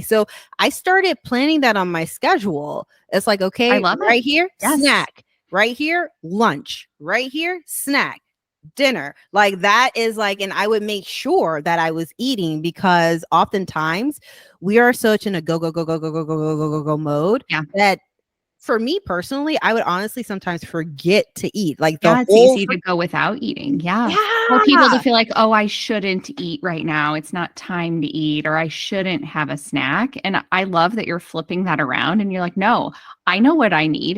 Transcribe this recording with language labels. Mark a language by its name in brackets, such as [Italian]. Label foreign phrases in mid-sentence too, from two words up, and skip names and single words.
[English] So I started planning that on my schedule. It's like, I okay, love it. right here, Yes. snack, right here, lunch, right here, snack, dinner. Like that is like, and I would make sure that I was eating, because oftentimes we are such in a go, go, go, go, go, go, go, go, go, go, go mode Yeah. that for me personally, I would honestly sometimes forget to eat like the Yeah, it's whole easy to go without eating. Yeah. Or people to yeah. feel like, oh, I shouldn't eat right now. It's not time to eat, or I shouldn't have a snack. And I love that you're flipping that around and you're like, no, I know what I need.